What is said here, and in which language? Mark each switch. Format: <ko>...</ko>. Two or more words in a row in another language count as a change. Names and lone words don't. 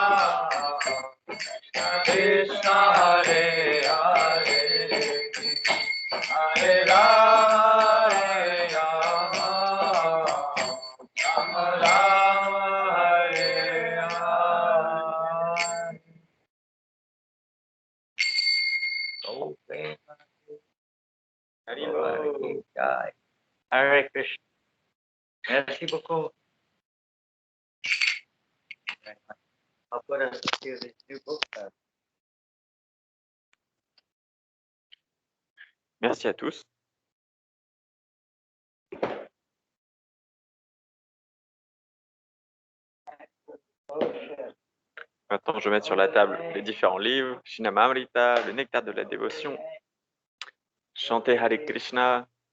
<sa>कृष्ण हरे हरे हरे राम राम राम हरे हरे. Oh, हरे कृष्ण.</sa> <fr>Merci beaucoup.</fr> <en>I'll put us to this new book.</en> <fr>Merci à tous. Maintenant, je vais mettre sur la table les différents livres, Shinamamrita, le nectar de la dévotion, chanter Hare Krishna.</fr>